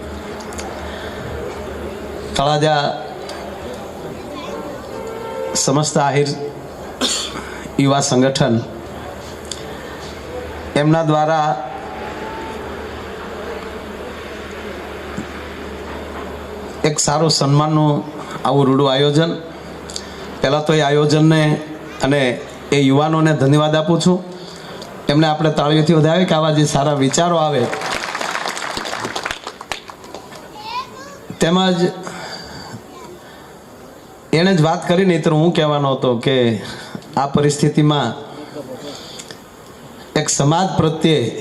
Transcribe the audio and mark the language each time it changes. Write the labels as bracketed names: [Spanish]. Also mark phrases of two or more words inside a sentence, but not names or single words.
[Gujarati] તળાજા સમસ્ત આહિર યુવા સંગઠન એમના દ્વારા એક સારો સન્માનનું આવું રૂડું આયોજન। પહેલાં તો એ આયોજનને અને એ યુવાનોને ધન્યવાદ આપું છું। એમને આપણે તાળીઓથી વધાવીએ કે આવા જે સારા વિચારો આવે। તેમજ એણે જ વાત કરી નહીં તો હું કહેવાનો હતો કે આ પરિસ્થિતિમાં એક સમાજ પ્રત્યે